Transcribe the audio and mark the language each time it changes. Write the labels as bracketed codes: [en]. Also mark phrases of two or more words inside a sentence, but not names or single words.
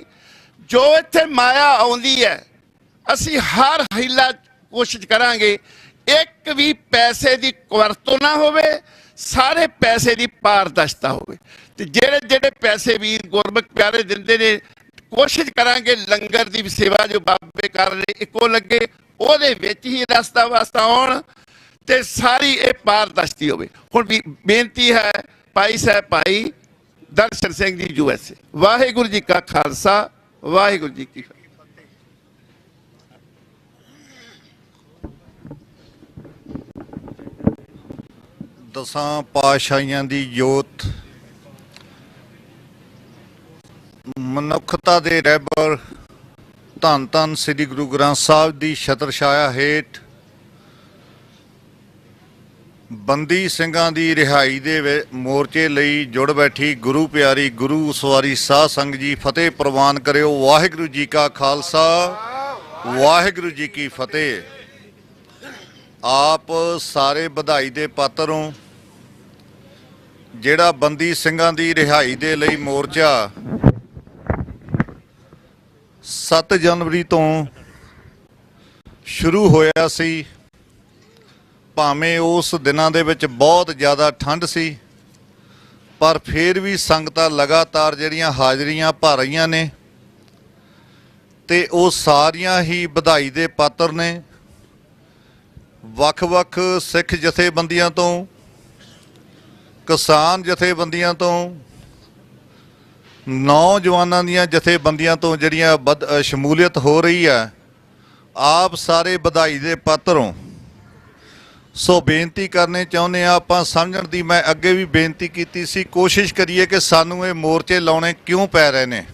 [pa] ਜੋ ਇੱਥੇ ਮਾਇਆ ਆਉਂਦੀ ਹੈ ਅਸੀ ਹਰ ਹੀਲਾ ਕੋਸ਼ਿਸ਼ ਕਰਾਂਗੇ ਏਕ ਭੀ ਪੈਸੇ ਕੀ ਕੁਵਰਤੋ ਨਾ ਹੋਵੇ, ਸਾਰੇ ਪੈਸੇ ਕੀ ਪਾਰਦਰਸ਼ਿਤਾ ਹੋਵੇ। ਤੇ ਜਿਹੜੇ ਜਿਹੜੇ ਪੈਸੇ ਵੀਰ ਗੁਰਮੁਖ ਪਿਆਰੇ ਦਿੰਦੇ ਨੇ, ਕੋਸ਼ਿਸ਼ ਕਰਾਂਗੇ ਲੰਗਰ ਕੀ ਸੇਵਾ ਜੋ ਬਾਬੇ ਕਰ ਰਹੇ ਇਕੋ ਲੱਗੇ, ਉਹਦੇ ਵਿੱਚ ਹੀ ਰਸਤਾ ਵਾਸਤਾ ਆਉਣ ਤੇ ਸਾਰੀ ਯੇ ਪਾਰਦਰਸ਼ੀ ਹੋਵੇ। ਹੁਣ ਭੀ ਬੇਨਤੀ ਹੈ ਭਾਈ ਸਾਹਬ ਭਾਈ ਦਰਸ਼ਨ ਸਿੰਘ ਜੀ USA। ਵਾਹਿਗੁਰੂ ਜੀ ਕਾ ਖ਼ਾਲਸਾ, ਵਾਹਿਗੁਰੂ ਜੀ ਕੀ ਫ਼ਤਿਹ। ਦਸਾਂ ਪਾਤਸ਼ਾਹੀਆਂ ਦੀ ਜੋਤ, ਮਨੁੱਖਤਾ ਦੇ ਰਹਿਬਰ ਧੰਨ ਧੰਨ ਸ੍ਰੀ ਗੁਰੂ ਗ੍ਰੰਥ ਸਾਹਿਬ ਦੀ ਛਤਰ ਛਾਇਆ ਹੇਠ ਬੰਦੀ ਸਿੰਘਾਂ ਦੀ ਰਿਹਾਈ ਦੇ ਮੋਰਚੇ ਲਈ ਜੁੜ ਬੈਠੀ ਗੁਰੂ ਪਿਆਰੀ ਗੁਰੂ ਸਵਾਰੀ ਸਾਧ ਸੰਗਤ ਜੀ ਫਤਿਹ ਪ੍ਰਵਾਨ ਕਰਿਓ। ਵਾਹਿਗੁਰੂ ਜੀ ਕਾ ਖਾਲਸਾ, ਵਾਹਿਗੁਰੂ ਜੀ ਕੀ ਫਤਿਹ। ਆਪ ਸਾਰੇ ਵਧਾਈ ਦੇ ਪਾਤਰ ਹੋ। ਜਿਹੜਾ ਬੰਦੀ ਸਿੰਘਾਂ ਦੀ ਰਿਹਾਈ ਦੇ ਲਈ ਮੋਰਚਾ 7 ਜਨਵਰੀ ਤੋਂ ਸ਼ੁਰੂ ਹੋਇਆ ਸੀ, ਭਾਵੇਂ ਉਸ ਦਿਨਾਂ ਦੇ ਵਿੱਚ ਬਹੁਤ ਜ਼ਿਆਦਾ ਠੰਡ ਸੀ, ਪਰ ਫਿਰ ਭੀ ਸੰਗਤਾਂ ਲਗਾਤਾਰ ਜਿਹੜੀਆਂ ਹਾਜ਼ਰੀਆਂ ਭਰ ਰਹੀਆਂ ਨੇ ਤੇ ਉਹ ਸਾਰੀਆਂ ही ਵਧਾਈ ਦੇ ਪਾਤਰ ने। ਵੱਖ-ਵੱਖ ਸਿੱਖ ਜਥੇਬੰਦੀਆਂ ਤੋ ਕਿਸਾਨ ਜਥੇਬੰਦੀਆਂ ਤੋਂ, ਨੌਜਵਾਨਾਂ ਦੀਆਂ ਜਥੇਬੰਦੀਆਂ ਤੋਂ ਜਿਹੜੀਆਂ ਸ਼ਮੂਲੀਅਤ ਹੋ ਰਹੀ ਹੈ, ਆਪ ਸਾਰੇ ਵਧਾਈ ਦੇ ਪਾਤਰ ਹੋ। ਸੋ ਬੇਨਤੀ ਕਰਨੇ ਚਾਹੁੰਦੇ ਆ, ਆਪਾਂ ਸਮਝਣ ਦੀ ਮੈਂ ਅੱਗੇ ਵੀ ਬੇਨਤੀ ਕੀਤੀ ਸੀ, ਕੋਸ਼ਿਸ਼ ਕਰੀਏ ਕਿ ਸਾਨੂੰ ਇਹ ਮੋਰਚੇ ਲਾਉਣੇ ਕਿਉਂ ਪੈ ਰਹੇ ਨੇ।